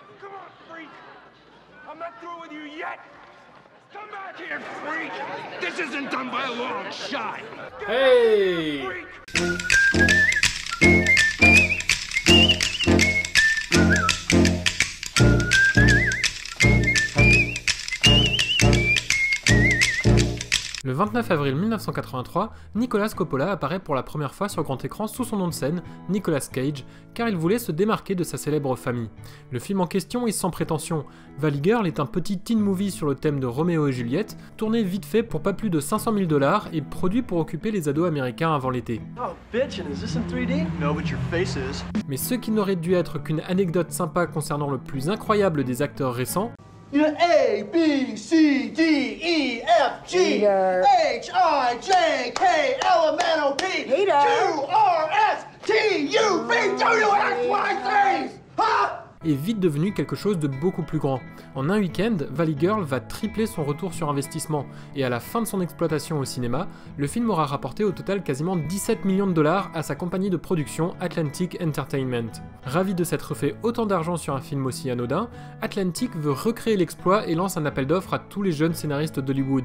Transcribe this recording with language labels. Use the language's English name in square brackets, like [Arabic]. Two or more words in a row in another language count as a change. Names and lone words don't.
[English] Come on, freak! I'm not through with you yet! Come back here, freak! This isn't done by a long shot! Hey! Freak! [French] Le 29 avril 1983, Nicolas Coppola apparaît pour la première fois sur grand écran sous son nom de scène, Nicolas Cage, car il voulait se démarquer de sa célèbre famille. Le film en question est sans prétention. Valley Girl est un petit [English] teen movie [French] sur le thème de Roméo et Juliette, tourné vite fait pour pas plus de 500 000 $ et produit pour occuper les ados américains avant l'été. [English] Oh, bitchin', is this in 3D? No, but your face is. [French] Mais ce qui n'aurait dû être qu'une anecdote sympa concernant le plus incroyable des acteurs récents, [English] A, B, C, D, E, F, G, H, I, J, K, L, M, N, O, P, Q, R, S, T, U, V, W, X, Y, Z! Ha! [French] est vite devenu quelque chose de beaucoup plus grand. En un week-end, Valley Girl va tripler son retour sur investissement, et à la fin de son exploitation au cinéma, le film aura rapporté au total quasiment 17 millions de $ à sa compagnie de production Atlantic Entertainment. Ravi de s'être fait autant d'argent sur un film aussi anodin, Atlantic veut recréer l'exploit et lance un appel d'offres à tous les jeunes scénaristes d'Hollywood.